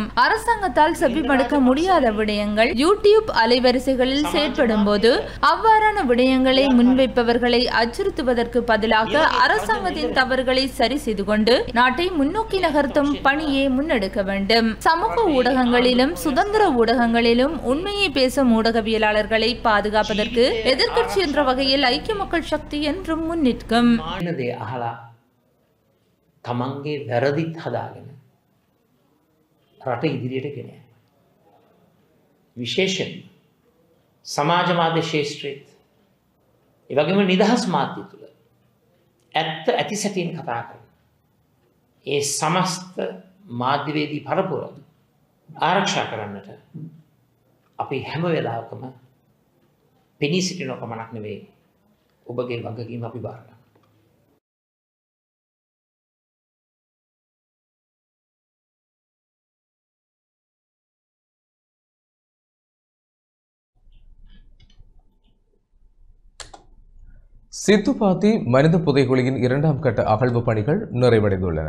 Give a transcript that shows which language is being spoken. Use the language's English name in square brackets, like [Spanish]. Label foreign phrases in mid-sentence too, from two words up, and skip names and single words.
[Tamil] அரசாங்கத்தால் செவிமடுக்க முடியாத விடயங்கள் யூடியூப் அலைவரிசைகளில் செயற்படும் போது அவ்வாறான விடயங்களை முன்வைப்பவர்களை அச்சுறுத்துவதற்கு பதிலாக அரசாங்கத்தின் தவறுகளை சரி செய்து கொண்டு நாட்டை முன்னோக்கி நகர்த்தும் பணியை முன்னெடுக்க வேண்டும். சமூக ஊடகங்களிலும் சுதந்திர ஊடகங்களிலும் உண்மையை பேசும் ஊடகவியலாளர்களை பாதுகாப்பதற்கு எதிர்க்கட்சி என்ற வகையில் ஐக்கிய மக்கள் சக்தி என்றும் முன்னிற்கும். [Sinhala] තමන්ගේ වැරදිත් හදාගෙන රට ඉදිරියට ගෙන යනවා. විශේෂයෙන් සමාජ මාධ්‍ය ශාස්ත්‍රයේත් ඒ වගේම නිදහස් මාධ්‍ය තුළ ඇත්ත ඇති සැටියෙන් කතා කරන ඒ සමස්ත මාධ්‍යවේදී පරපුර ආරක්ෂා කරන්නට අපි හැම වෙලාවකම පෙනී සිටින කමක් නෙවෙයි ඔබගේ වගකීම අපි බාර ගන්නවා. [Tamil] சித்துப்பாத்தி மனித புதைகுழியின் 2ஆம் கட்ட அகழ்வு பணிகள் நிறைவடைந்துள்ளன.